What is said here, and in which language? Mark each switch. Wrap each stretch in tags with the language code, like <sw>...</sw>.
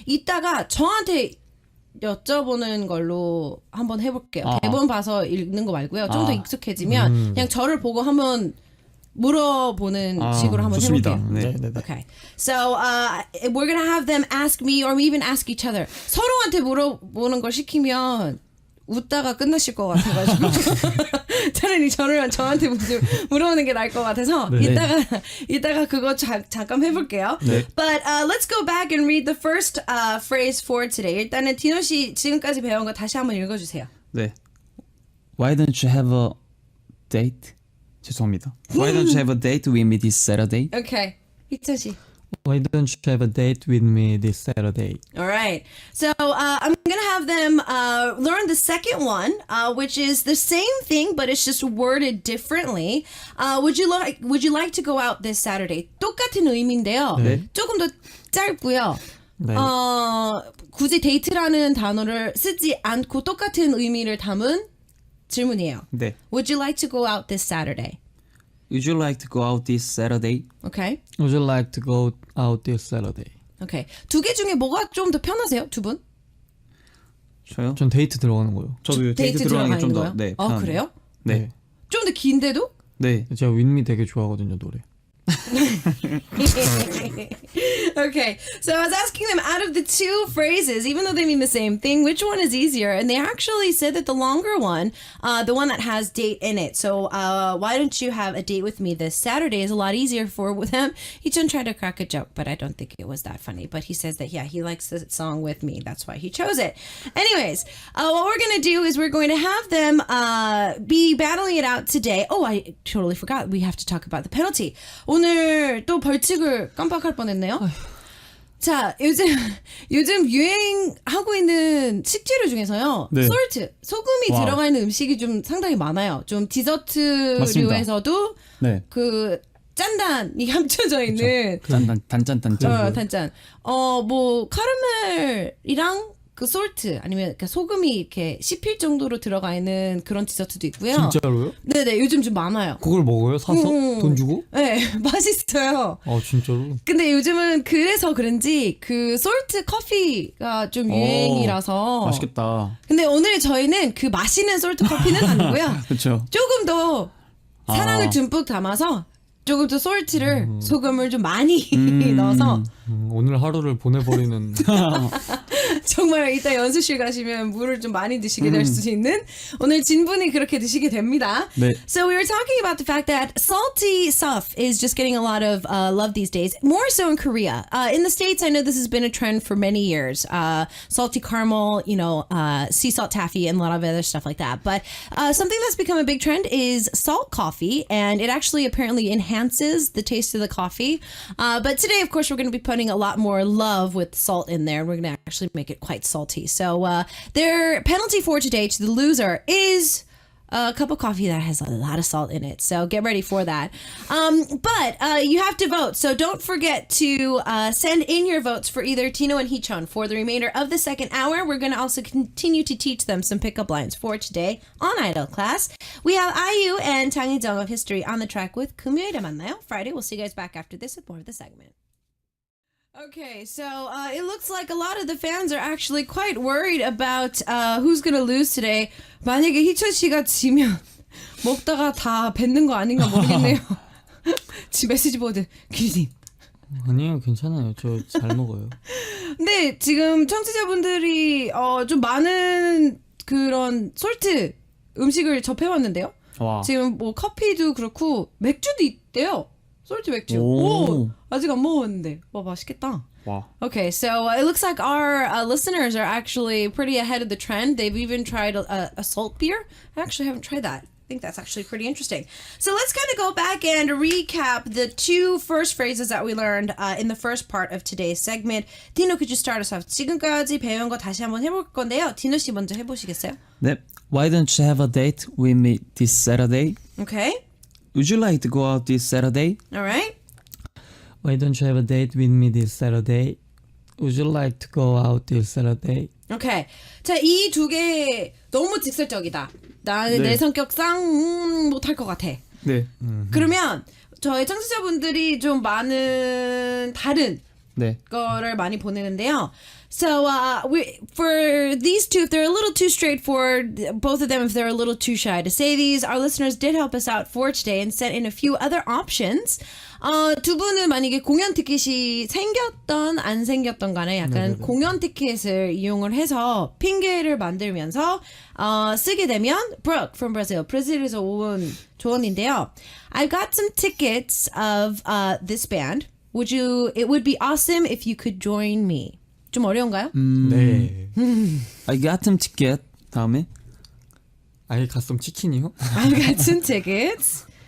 <ko>이따가 저한테 여쭤보는 걸로 한번 해볼게요. 대본 봐서 읽는 거 말고요. 좀 더 익숙해지면 그냥 저를 보고 한번 물어보는 식으로 한번 좋습니다. 해볼게요. 네.</ko> <en>Okay. So we're gonna have them ask me or even ask each other.</en> <ko>서로한테 물어보는 걸 시키면 웃다가 끝나실 것 같아가지고 차라리 저한테 물어보는 게 나을 것 같아서 이따가 그거 잠깐 해볼게요. 네.</ko> <en>But let's go back and read the first phrase for today.</en> <ko>일단은 디노 씨 지금까지 배운 거 다시 한번 읽어주세요.</ko> <en>네. Why don't you have a date?</en> <ko>죄송합니다.</ko> <en>Why don't you have a date with me this Saturday? Okay. 희천 씨. Why don't you have a date with me this Saturday? All right. So I'm going to have them learn the second one, which is the same thing, but it's just worded differently. Would you like to go out this Saturday?</en> <ko>똑같은 의미인데요. 네. 조금 더 짧고요. 네. 굳이 데이트라는 단어를 쓰지 않고 똑같은 의미를 담은 질문이에요. 네.</ko> <en>Would you like to go out this Saturday? Would you like to go out this Saturday? Okay. Would you like to go out this Saturday? Okay.</en> <ko>두 개 중에 뭐가 좀 더 편하세요? 두 분? 저요? 전 데이트 들어가는 거요. 저도 데이트 들어가는 게 좀 더 네. 아, 그래요? 네. 좀 더 긴데도? 네. 제가 윈미 되게 좋아하거든요, 노래.</ko> <en>Okay, so I was asking them out of the two phrases, even though they mean the same thing, which one is easier? And they actually said that the longer one, the one that has date in it. So why don't you have a date with me this Saturday is a lot easier for them. 희천 tried to crack a joke, but I don't think it was that funny. But he says that, yeah, he likes the song with me. That's why he chose it. Anyways, what we're going to do is we're going to have them be battling it out today. Oh, I totally forgot. We have to talk about the penalty.</en> <ko>오늘 또 벌칙을 깜빡할 뻔했네요. 자, 요즘 유행하고 있는 식재료 중에서요. 네. 솔트, 소금이 와우. 들어가 있는 음식이 좀 상당히 많아요. 좀 디저트류에서도 네. 그 짠단이 합쳐져 있는 단짠. 단짠. 뭐 카라멜이랑 그 솔트 아니면 소금이 이렇게 씹힐 정도로 들어가 있는 그런 디저트도 있고요. 진짜로요? 네네, 요즘 좀 많아요. 그걸 먹어요? 사서? 돈 주고? 네, 맛있어요. 아, 진짜로? 근데 요즘은 그래서 그런지 그 솔트 커피가 좀 유행이라서 맛있겠다. 근데 오늘 저희는 그 마시는 솔트 커피는 아니고요. 그렇죠. 조금 더 사랑을 듬뿍 담아서 조금 더 솔트를 소금을 좀 많이 넣어서 오늘 하루를 보내버리는. 정말 이따 연습실 가시면 물을 좀 많이 드시게 될 수 있는 오늘 진분이 그렇게 드시게 됩니다. 네.</ko> <en>So we were talking about the fact that salty stuff is just getting a lot of love these days, more so in Korea. In the States, I know this has been a trend for many years. Salty caramel, sea salt taffy, and a lot of other stuff like that. But something that's become a big trend is salt coffee, and it actually apparently enhances the taste of the coffee. But today, of course, we're going to be putting a lot more love with salt in there. We're going to actually make it quite salty. So their penalty for today to the loser is a cup of coffee that has a lot of salt in it. So get ready for that. But you have to vote. So don't forget to send in your votes for either Tino and Hichon for the remainder of the second hour. We're going to also continue to teach them some pickup lines for today on Idol class. We have IU and Tang Jung of History on the track with 금요일에 만나요. Friday. We'll see you guys back after this with more of the segment. Okay, so it looks like a lot of the fans are actually quite worried about who's going to lose today.</en> <ko>만약에 희천 씨가 지면 먹다가 다 뱉는 거 아닌가 모르겠네요. 지 메시지 보드 귀님. 아니요, 괜찮아요. 저 잘 먹어요. 근데 지금 청취자분들이 좀 많은 그런 솔트 음식을 접해왔는데요. 와. 지금 뭐 커피도 그렇고 맥주도 있대요. 솔트 맥주. 오. 오, 아직 안 먹었는데. 와, 맛있겠다. 와.</ko> <en>Okay, so it looks like our listeners are actually pretty ahead of the trend. They've even tried a salt beer. I actually haven't tried that. I think that's actually pretty interesting. So let's kind of go back and recap the two first phrases that we learned in the first part of today's segment. 디노, could you start us off?</en> <ko>지금까지 배운 거 다시 한번 해볼 건데요. 디노 씨 먼저 해보시겠어요? 네.</ko> <en>Why don't you have a date with me this Saturday? Okay, Would you like to go out this Saturday? all right. Why don't you have a date with me this Saturday? Would you like to go out this Saturday? Okay.</en> <ko>자, 이 두 개 너무 직설적이다. 나는 네. 내 성격상 못할 것 같아. 네. 그러면 저희 청취자분들이 좀 많은 다른 네. 거를 많이 보내는데요.</ko> <en>So for these two, if they're a little too straightforward, both of them, if they're a little too shy to say these, our listeners did help us out for today and sent in a few other options.</en> <ko>두 분은 만약에 공연 티켓이 생겼던 안 생겼던 간에 약간 공연 티켓을 이용을 해서 핑계를 만들면서 쓰게 되면 Brooke from Brazil, 브라질에서 온 조언인데요.</ko> <en>I got some tickets of this band. It would be awesome if you could join me.</en> <ko>좀 어려운가요? 네.</ko> <en>I got some ticket.</en> <ko>다음에</ko> <en>I got some 치킨이요? I got some tickets.</en>